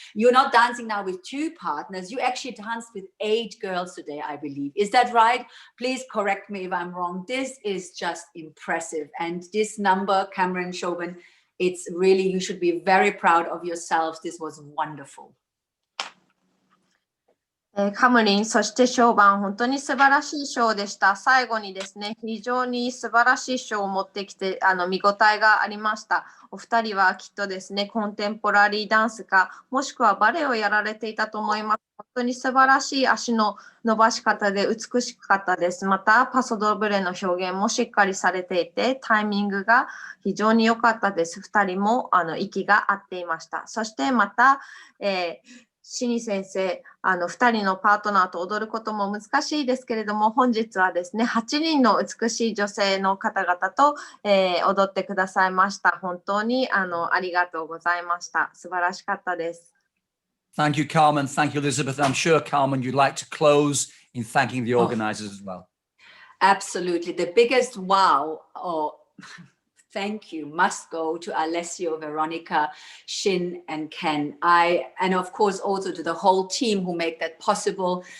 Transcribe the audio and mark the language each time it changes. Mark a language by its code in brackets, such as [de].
[en] You're not dancing now with two partners. You actually danced with 8 girls today, I believe. Is that right? Please correct me if I'm wrong. This is just impressive. And this number, Cameron, Shoban, it's really, you should be very proud of yourselves. This was wonderful. [ja] カムリン、そしてショーバン、本当に素晴らしいショーでした。最後にですね、非常に素晴らしいショーを持ってきて、見応えがありました。お二人はきっとですね、コンテンポラリーダンスか、もしくはバレエをやられていたと思います。本当に素晴らしい足の伸ばし方で美しかったです。また、パソドブレの表現もしっかりされていて、タイミングが非常に良かったです。二人も息が合っていました。そしてまた、シニ先生、2人のパートナーと踊ることも難しいですけれども、本日はですね、8人の美しい女性の方々と、踊ってくださいました。本当にありがとうございました。素晴らしかったです。 [en] Thank you, Carmen. Thank you, Elizabeth. I'm sure, Carmen, you'd like to close in thanking the organizers as well. Absolutely. The biggest wow or thank you must go to Alessio, Veronica, Shin, and Ken. And of course also to the whole team who make that possible.